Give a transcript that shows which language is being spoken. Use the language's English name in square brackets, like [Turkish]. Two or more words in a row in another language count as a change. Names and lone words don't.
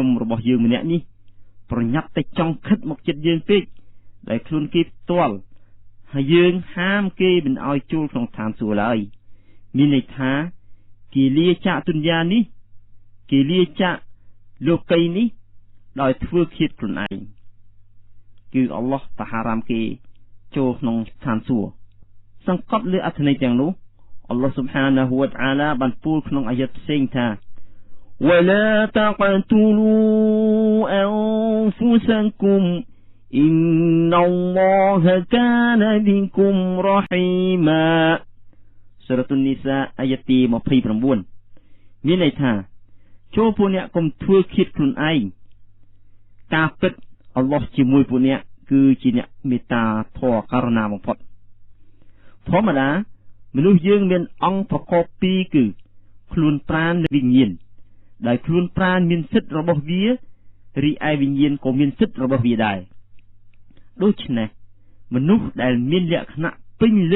[Khmer] របស់យើងម្នាក់នេះប្រញាប់តែចង់ខិតមកចិត្តយើងពេកដែលខ្លួនគេផ្ទាល់ហើយយើងហាមគេមិនឲ្យចូលក្នុងឋានសួគ៌ឡើយមានន័យថាគេលាចាកទុនយ៉ានេះគេលាចាកលោកីនេះដោយធ្វើឃាតខ្លួនឯងគឺអល់ឡោះតាហារ៉ាមគេចូលក្នុងឋានសួគ៌សង្កត់លើអត្ថន័យទាំងនោះអល់ឡោះ [Arabic] سبحانه وتعالى [Khmer] បានពោលក្នុងអាយ៉ាតផ្សេងថា ولا [Arabic] تقتلوا أنفسكم إن الله كان بكم رحيما [Khmer] សូរ៉ាតុននីសាអាយ៉ាតទី29មានន័យថាចូលពួកអ្នកកុំធ្វើ ឃាតខ្លួនឯងការពិតអល់ឡោះជាមួយពួកអ្នកគឺជាអ្នកមេត្តាធម៌ករុណាបំផុតធម្មតាមនុស្សយើងមានអង្គប្រកបពីរគឺខ្លួនប្រាណនិងវិញ្ញាណដោយខ្លួនប្រាណមានសិទ្ធិរបស់វារីឯវិញ្ញាណក៏មានសិទ្ធិរបស់វាដែរដូច្នេះមនុស្សដែលមានលក្ខណៈពេញលេញ